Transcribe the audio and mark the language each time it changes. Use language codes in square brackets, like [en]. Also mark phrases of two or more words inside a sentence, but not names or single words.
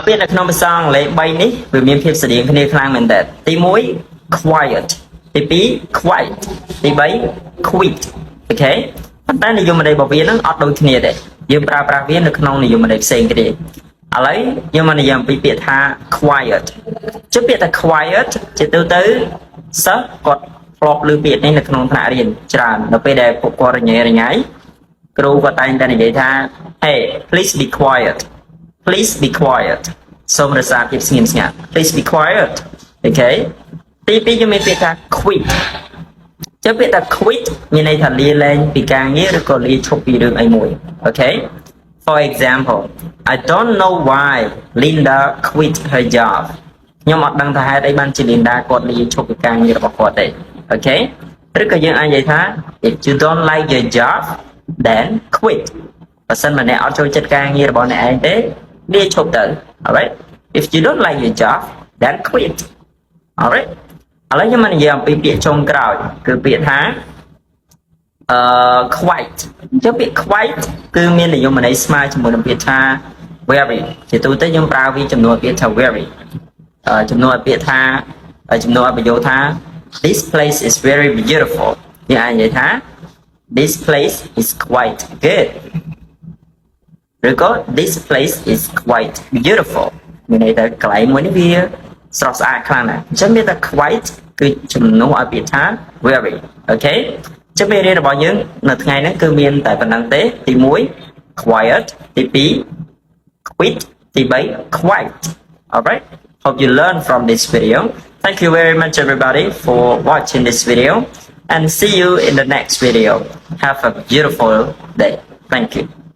[km] ពាក្យនៅក្នុងភាសាអង់គ្លេស3នេះវាមានភាពស្រដៀងគ្នាខ្លាំងមែនតើទី1 quiet ទី2 quiet ទី3 quit អូខេប៉ុន្តែនិយមន័យរបស់វានឹងអត់ដូចគ្នាទេយើងប្រើប្រាស់វានៅក្នុងនិយមន័យផ្សេងគ្នាឥឡូវយើងមកនិយាយអំពី ពាក្យថា quiet ចុះពាក្យថា quiet ជាទូទៅសិស្សគាត់ធ្លាប់ឮពាក្យនេះនៅក្នុងថ្នាក់រៀនច្រើនដល់ពេលដែលពួកគាត់រញ៉េរញ៉ៃគ្រូគាត់តែងតែនិយាយថា [en] hey please be quiet please be [km] quiet សូមរក្សាភាពស្ងៀមស្ងាត់ [en] please be quiet [km] អូខេទី2យើងមានពាក្យថា quit ចុះពាក្យថា quit មានន័យថាលាលែងពីការងារ ឬក៏លាឈប់ពីរឿងអីមួយអូខេ [en] For example I don't know why Linda quit her job [km] ខ្ញុំអត់ដឹងថាហេតុអីបានជា Linda គាត់លាឈប់ពីការងាររបស់គាត់ទេអូខេឬក៏យើងអាចនិយាយថា [en] If you don't like your job then quit [km] បើសិនមកអ្នកអត់ចូលចិត្តការងាររបស់អ្នកឯងទេលាឈប់ទៅ alright [en] If you don't like your job then quit alright [km] ឥឡូវខ្ញុំមកនិយាយអំពីពាក្យចុងក្រោយគឺពាក្យថា quite ចុះពាក្យ quite គឺមាននិយមន័យស្មើជាមួយនឹងពាក្យថា very ជាទូទៅយើងប្រើវាចំនួនពាក្យថា very ចំនួនពាក្យថាចំនួនប្រយោគថា [en] this place is very beautiful [km] យើងអាចនិយាយថា [en] this place is quite good ឬក៏ this place is quite beautiful [km] មានន័យថាក ន្លែងមួយនេះវាស្រស់ស្អាតខ្លាំងណាស់អញ្ចឹងមានតែ quite គឺជំនួសឲ្យពាក្យថា very អូខេចឹងមេរៀនរបស់យើងនៅថ្ងៃនេះគឺមានតែប៉ុណ្្នឹងទេទី1 quiet ទី2 quit ទី3 quiet [en] alright hope you learn from this video thank you very much everybody for watching this video and see you in the next video have a beautiful day thank you